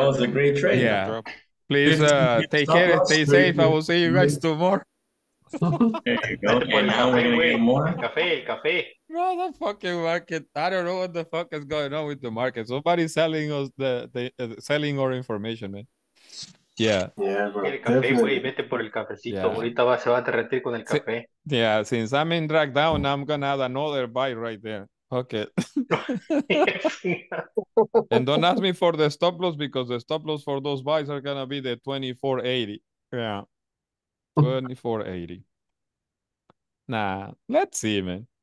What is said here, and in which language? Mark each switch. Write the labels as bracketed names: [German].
[English] That was a great trade. Yeah. Please take care, stay safe. I will see you guys tomorrow. There you go. And now we're gonna get more. [Spanish] El café. [English] Bro, the fucking market. I don't know what the fuck is going on with the market. Somebody's selling us selling our information, man. Yeah. Yeah, bro. [Spanish] El café, güey, vete por el cafecito. [English] Yeah. [Spanish] Ahorita se va a derretir con el café. [English] Yeah, since I'm in drag down, I'm gonna add another buy right there. Okay. And don't ask me for the stop loss because the stop loss for those buys are gonna be the 24.80. Yeah. 24.80. Nah, let's see, man.